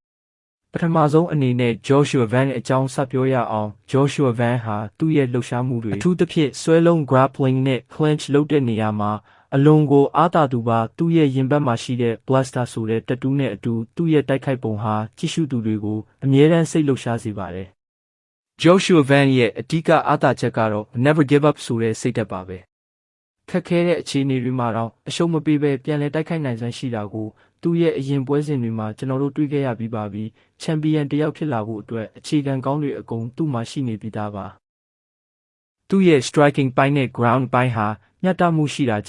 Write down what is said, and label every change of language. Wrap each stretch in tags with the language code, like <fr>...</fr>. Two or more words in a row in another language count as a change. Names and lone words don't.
<my>ပထမဆုံးအနေနဲ့ Joshua Van အကြောင်းဆက်ပြောရအောင် Joshua Van ဟာသူ့ရဲ့လှုပ်ရှားမှုတွေအထူးသဖြင့်ဆွဲလုံး grappling နဲ့ clinch လုပ်တဲ့နေရာမှာအလွန်ကိုအားသာ သူပါသူ့ရဲ့ရင်ဘတ်မှာရှိတဲ့ blaster ဆိုတဲ့တတူးနဲ့အတူသူ့ရဲ့တိုက်ခိုက်ပုံဟာကြည့်ရှုသူတွေကိုအမြဲတမ်းစိတ်လှုပ်ရှားစေပါတယ်။ Joshua Van ရဲ့အဓိကအားသာချက်ကတော့</my> <en>never give up</en> <my>ဆိုတဲ့စိတ်ဓာတ်ပါပဲ။ခက်ခဲတဲ့အခြေအနေတွေမှာတော့အရှုံးမပေးဘဲပြန်လည်တိုက်ခိုက်နိုင်စွမ်းရှိတာကိုသူ့ရဲ့အရင်ပွဲစဉ်တွေမှာကျွန်တော်တို့တွေ့ခဲ့ရပြီးပါပြီ။ Champion တယောက်ဖြစ်လာဖို့အတွက်အခြေခံကောင်းတွေအကုန်သူ့မှာရှိနေပြီးသားပါ။သူ့ရဲ့ striking ပိုင်းနဲ့ ground ပိုင်းဟာမျှတမှုရှိတာ</my>